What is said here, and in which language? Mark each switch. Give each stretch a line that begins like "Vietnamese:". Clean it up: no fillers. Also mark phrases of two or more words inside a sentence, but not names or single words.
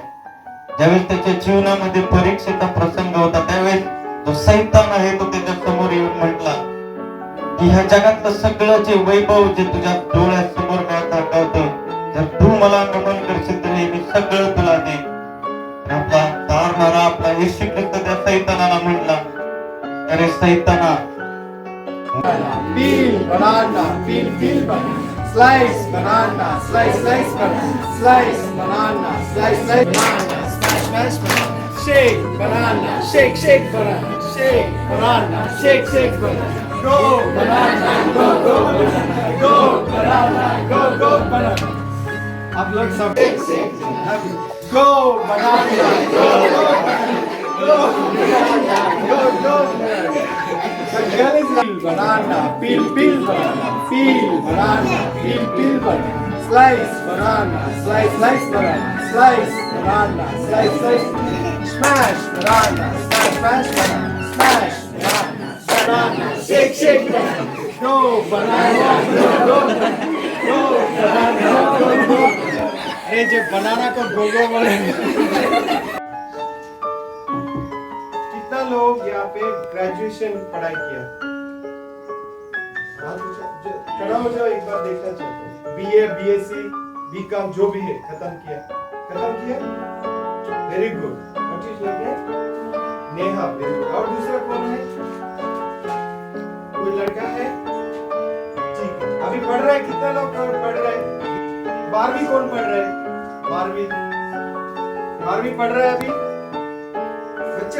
Marathi: ज्यावेळेस त्याच्या जीवनामध्ये परीक्षेचा प्रसंग होता, त्यावेळेस जो सैतान आहे तो त्याच्या समोर येऊन म्हटला की ह्या जगातलं सगळं जे वैभव जे तुझ्या डोळ्यासमोर मी आता दाखवतो, जर तू मला नमन करशील तर मी सगळं तुला देईन. आपला तारणारा आपला येशू ख्रिस्त त्या सैतानाला म्हटला, अरे सैताना,
English: peel banana, peel banana, slice banana, slice banana, slice banana, slice banana, smash banana, shake banana, shake banana, shake banana, shake banana, go banana, go banana, go banana, go banana.
Hindi: आप लोग सब
English: go banana, go banana, go banana. Peel banana, peel banana, peel banana, peel banana, slice banana, slice banana, slice banana, slice, smash banana, smash banana, smash banana, shake banana, go banana, go banana, go.
Hindi: ये जो बनाना को गोगो बोले. कितना लोग यहाँ पे ग्रेजुएशन पढ़ाई किया? खड़ा हो जाओ, एक बार देखना चाहता हूँ. बीए, बीएससी, बीकॉम जो भी है खत्म किया.
English: Very good. What is your name?
Hindi: नेहा.
English: very good.
Hindi: और दूसरा कौन है? कोई लड़का है? ठीक है. अभी पढ़ रहा है. कितना लोग पढ़ रहे हैं? 12वीं कौन पढ़ रहे हैं? 12वीं पढ़ रहे हैं अभी बच्चे.